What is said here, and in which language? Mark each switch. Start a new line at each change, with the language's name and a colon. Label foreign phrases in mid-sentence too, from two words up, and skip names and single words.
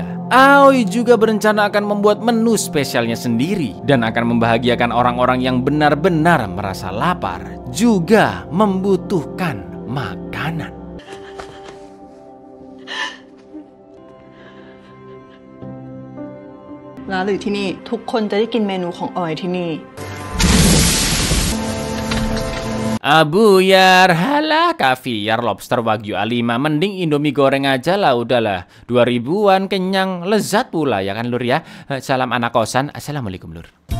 Indonesian: Aoi juga berencana akan membuat menu spesialnya sendiri dan akan membahagiakan orang-orang yang benar-benar merasa lapar juga membutuhkan makanan. Lalu di sini,
Thai: ทุกคนจะได้กินเมนูของออยที่นี่
Indonesian: Abuyar, halah kaviar, lobster, wagyu A5. Mending Indomie goreng aja lah, udahlah. 2000-an kenyang, lezat pula ya kan lur ya. Salam anak kosan, assalamualaikum lur.